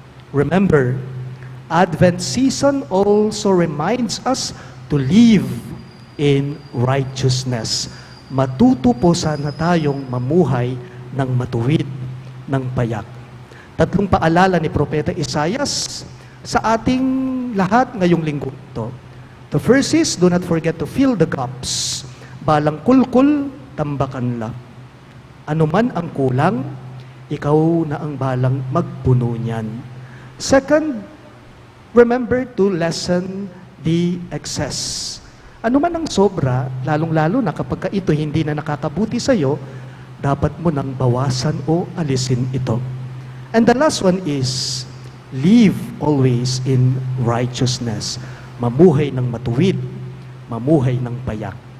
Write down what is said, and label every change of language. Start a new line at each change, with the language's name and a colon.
English: Remember, Advent season also reminds us to live in righteousness.
Filipino: Matuto po sana tayong mamuhay ng matuwid, ng payak. Tatlong paalala ni Propeta Isaias sa ating lahat ngayong linggo ito.
English: The first is, do not forget to fill the cups.
Pampanga: Balang kulkul, tambakan la.
Filipino: Ano man ang kulang, ikaw na ang balang magpuno niyan.
English: Second, remember to lessen the excess.
Filipino: Ano man ang sobra, lalong-lalo na kapag ito hindi na nakakabuti sa'yo, dapat mo nang bawasan o alisin ito.
English: And the last one is, live always in righteousness.
Filipino: Mamuhay ng matuwid, mamuhay ng payak.